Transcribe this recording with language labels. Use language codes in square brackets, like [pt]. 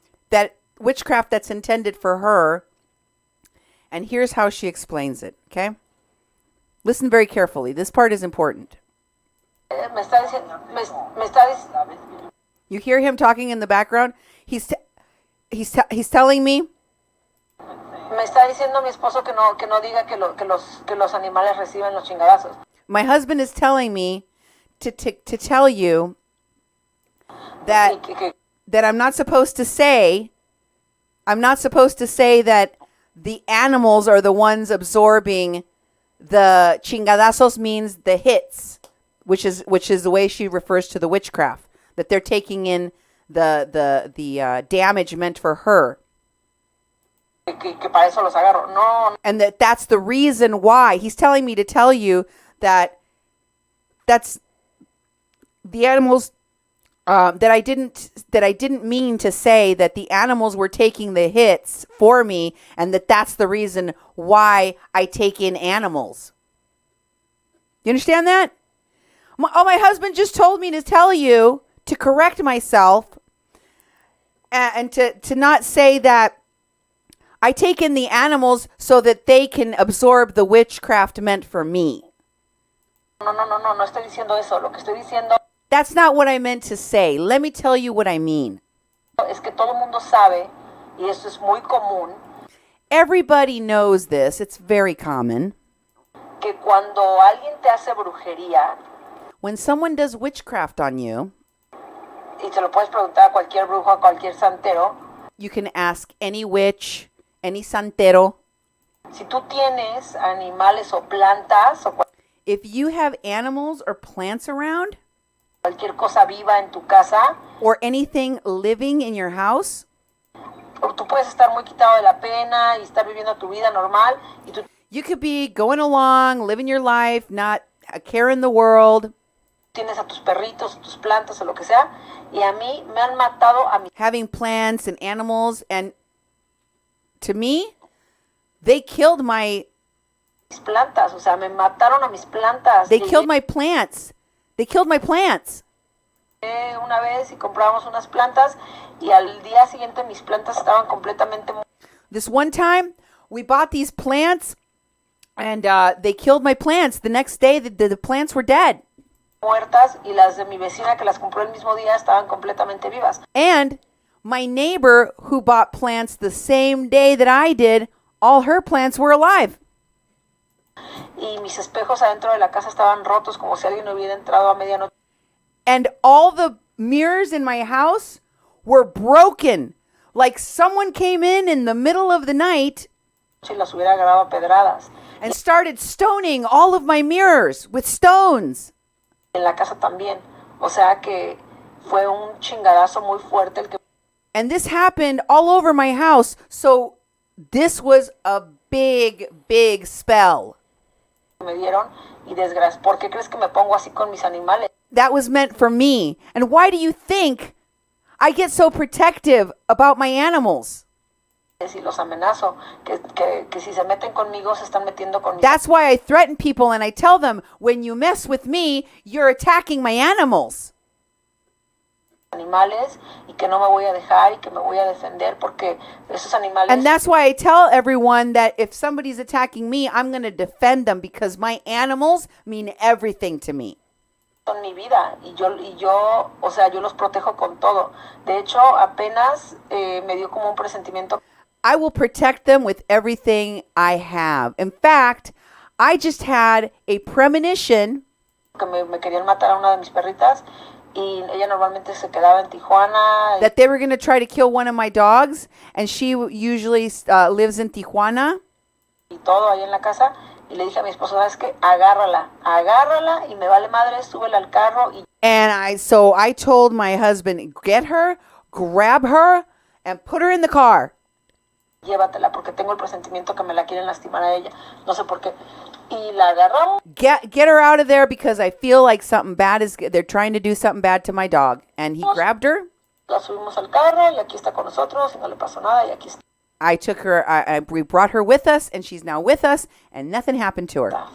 [en] That witchcraft that's intended for her. And here's how she explains it, okay? Listen very carefully. This part is important. You hear him talking in the background? He's telling me. [es] Me está diciendo mi esposo que no diga que los animales reciben los chingadazos. [en] My husband is telling me to tell you that I'm not supposed to say that the animals are the ones absorbing the chingadazos, means the hits, which is the way she refers to the witchcraft, that they're taking in the damage meant for her. [es] Que para eso los agarro. No. [en] And that's the reason why. He's telling me to tell you that that's the animals that I didn't mean to say that the animals were taking the hits for me, and that's the reason why I take in animals. You understand that? My husband just told me to tell you to correct myself and to not say that I take in the animals so that they can absorb the witchcraft meant for me. [es] No estoy diciendo eso. Lo que estoy diciendo [en] That's not what I meant to say. Let me tell you what I mean. [es] es que todo el mundo sabe, y eso es muy común, [en] Everybody knows this. It's very common. [es] que cuando alguien te hace brujería, [en] When someone does witchcraft on you, [es] y se lo puedes preguntar a cualquier brujo, a cualquier santero, [en] you can ask any witch, any santero. [es] si tú tienes animales o plantas o [en] If you have animals or plants around, [es] cualquier cosa viva en tu casa, [en] or anything living in your house, [es] o tú puedes estar muy quitado de la pena y estar viviendo tu vida normal, y tú [en] you could be going along, living your life, not a care in the world, [es] tienes a tus perritos, tus plantas o lo que sea, y a mí me han matado a [en] having plants and animals, and to me, they killed [es] mis plantas, o sea, me mataron a mis plantas. [en] They killed my plants. They killed my plants. [es] Llegué una vez y compramos unas plantas y al día siguiente mis plantas estaban completamente [en] This one time, we bought these plants, and they killed my plants. The next day, the plants were dead. [es] muertas y las de mi vecina que las compró el mismo día estaban completamente vivas. [en] And my neighbor who bought plants the same day that I did, all her plants were alive. [es] Y mis espejos adentro de la casa estaban rotos como si alguien hubiera entrado a medianoche [en] And all the mirrors in my house were broken. Like someone came in the middle of the night [es] y las hubiera agarrado a pedradas. [en] and started stoning all of my mirrors with stones. [es] En la casa también. O sea que fue un chingadazo muy fuerte el que [en] And this happened all over my house. So this was a big, big spell. [es] me dieron y desgracia. ¿Por qué crees que me pongo así con mis animales? [en] That was meant for me. And why do you think I get so protective about my animals? [es] Y los amenazo que si se meten conmigo se están metiendo con mis [en] That's why I threaten people and I tell them, when you mess with me, you're attacking my animals. [es] animales y que no me voy a dejar y que me voy a defender porque esos animales [en] And that's why I tell everyone that if somebody's attacking me, I'm going to defend them because my animals mean everything to me. [es] son mi vida y yo, o sea, yo los protejo con todo. De hecho, apenas me dio como un presentimiento [en] I will protect them with everything I have. In fact, I just had a premonition [es] que me querían matar a una de mis perritas y ella normalmente se quedaba en Tijuana [en] that they were going to try to kill one of my dogs, and she usually lives in Tijuana. [es] y todo ahí en la casa y le dije a mi esposo, ¿sabes qué? Agárrala y me vale madre, súbela al carro y [en] And I told my husband, get her, grab her, and put her in the car. [es] llévatela porque tengo el presentimiento que me la quieren lastimar a ella. No sé por qué. Y la agarramos. [en] Get her out of there because I feel like they're trying to do something bad to my dog. And he grabbed her. [es] La subimos al carro y aquí está con nosotros y no le pasó nada y aquí está [en] I took her, we brought her with us, and she's now with us, and nothing happened to her.